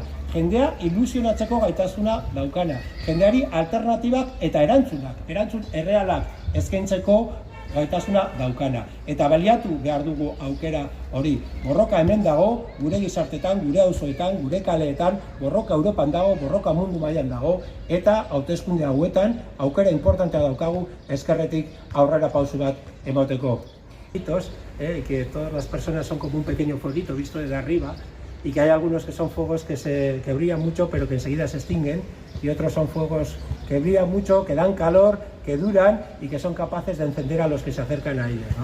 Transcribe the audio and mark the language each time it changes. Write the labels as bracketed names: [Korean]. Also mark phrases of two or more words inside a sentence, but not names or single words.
[Basque] Jendea ilusionatzeko gaitasuna daukana. Jendeari alternatibak eta erantzun errealak eskaintzeko gaitasuna daukana. Eta baliatu behar dugu aukera hori. Borroka hemen dago, gure gizartetan, gure auzoetan, gure kaleetan, borroka Europan dago, borroka mundu mailan dago, eta hauteskunde hauetan aukera importantea daukagu eskerretik aurrera pausu bat emateko. [Spanish] Que todas las personas son como un pequeño fueguito visto desde arriba, y que hay algunos que son fuegos que brillan mucho pero que enseguida se extinguen, y otros son fuegos que brillan mucho, que dan calor, que duran y que son capaces de encender a los que se acercan a ellos, ¿no?